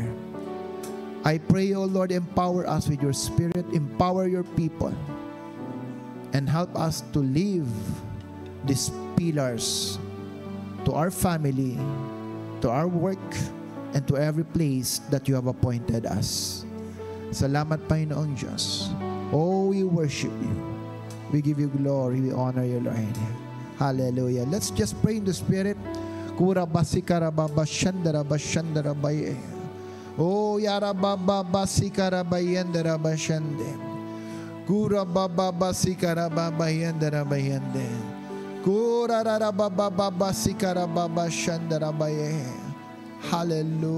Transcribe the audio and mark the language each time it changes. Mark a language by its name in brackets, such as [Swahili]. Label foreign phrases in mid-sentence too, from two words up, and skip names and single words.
[English] I pray, O Lord, empower us with your Spirit, empower your people, and help us to live these pillars to our family, to our work, and to every place that you have appointed us. [Filipino] Salamat, Panginoong Diyos. [English] Oh, we worship you. We give you glory. We honor you, Lord. Hallelujah. Let's just pray in the Spirit. Kura basikara baba shandara bashandara baye. Oh, yara baba basikara bayendara bashande. Kura baba basikara baba yendara bayende. Kura rara baba basikara baba shandara baye.